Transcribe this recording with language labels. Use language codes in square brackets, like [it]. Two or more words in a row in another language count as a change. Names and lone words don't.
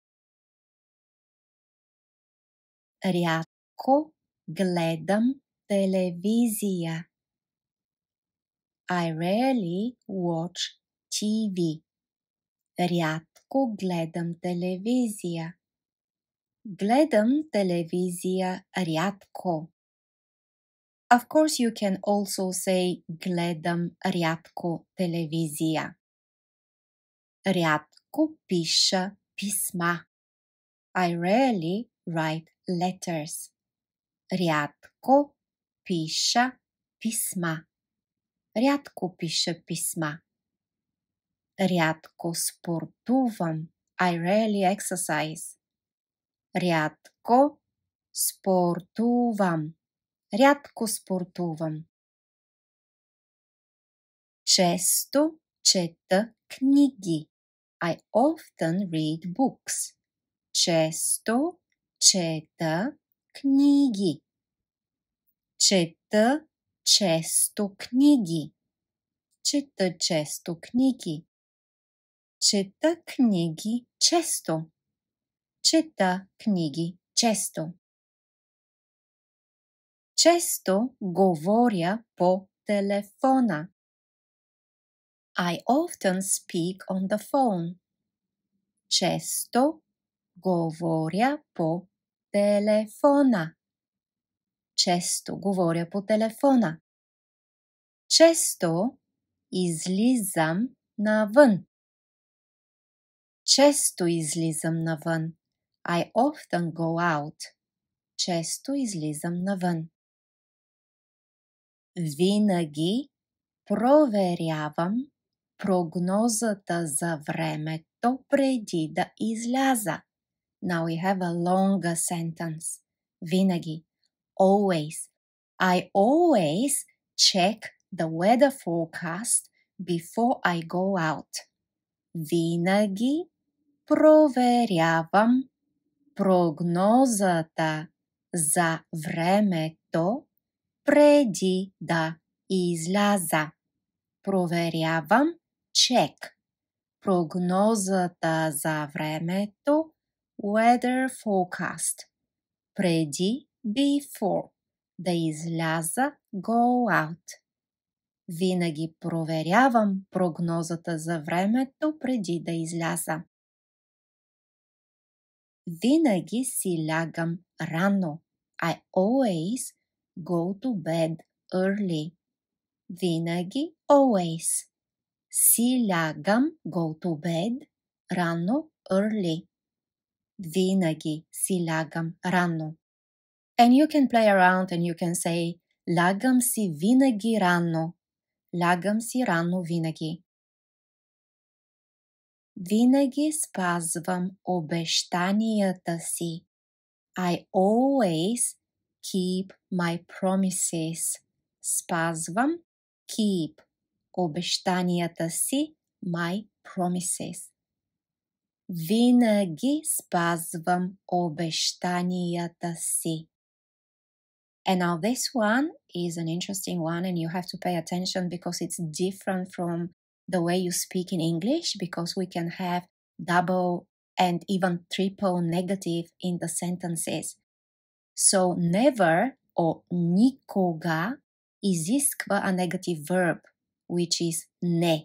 [bg] Рядко гледам телевизия. [en] I rarely watch TV. [bg] Рядко гледам телевизия. Гледам телевизия рядко. [en] Of course, you can also say [bg] гледам рядко телевизия. Рядко пиша писма. [en] I rarely write letters. [bg] Рядко пиша писма. Рядко пиша писма. Рядко спортувам. [en] I rarely exercise. [bg] Рядко спортувам. Рядко спортувам. Често чета книги. [en] I often read books. [bg] Често чета книги. Чета често книги. Чета често книги. Чета книги често. Чета книги често. Често говоря по телефона. [en] I often speak on the phone. [bg] Често говоря по телефона. Често говоря по телефона. Често излизам навън. Често излизам навън. [en] I often go out. [bg] Често излизам навън. Винаги проверявам прогнозата за времето преди да изляза. [en] Now we have a longer sentence. [bg] Винаги. Always. [en] I always check the weather forecast before I go out. [bg] Винаги проверявам прогнозата за времето преди да изляза. Проверявам, check. Прогнозата за времето, [en] weather forecast. [bg] Преди, before. Да изляза, [en] go out. [bg] Винаги проверявам прогнозата за времето преди да изляза. Винаги си лягам рано. [en] I always go to bed early. [bg] Винаги, always. Си лягам, [en] go to bed, [bg] рано, early. Винаги си лягам рано. [en] And you can play around and you can say [bg] лягам си винаги рано. Лягам си рано винаги. Винаги спазвам обещанията си. [en] I always keep my promises. [bg] Спазвам, keep. Обещанията си, [en] my promises. [bg] Винаги спазвам обещанията си. [en] And now this one is an interesting one and you have to pay attention because it's different from the way you speak in English because we can have double and even triple negative in the sentences. So never or [bg] никога изисква [en] a negative verb, which is не.